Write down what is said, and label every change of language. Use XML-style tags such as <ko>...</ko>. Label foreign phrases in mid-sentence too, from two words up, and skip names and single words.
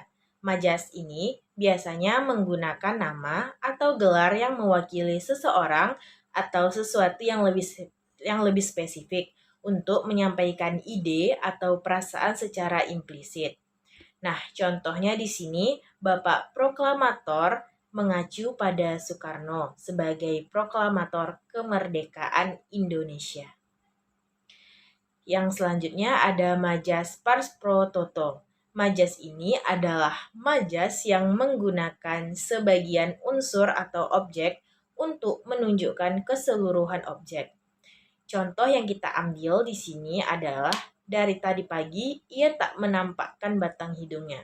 <id>Majas ini biasanya menggunakan nama atau gelar yang mewakili seseorang atau sesuatu yang lebih spesifik untuk menyampaikan ide atau perasaan secara implisit. Nah, contohnya di sini Bapak Proklamator mengacu pada Soekarno sebagai proklamator kemerdekaan Indonesia. Yang selanjutnya ada majas</id> <la>pars pro toto.</la> <id>Majas ini adalah majas yang menggunakan sebagian unsur atau objek untuk menunjukkan keseluruhan objek. Contoh yang kita ambil di sini adalah dari tadi pagi ia tak menampakkan batang hidungnya.</id>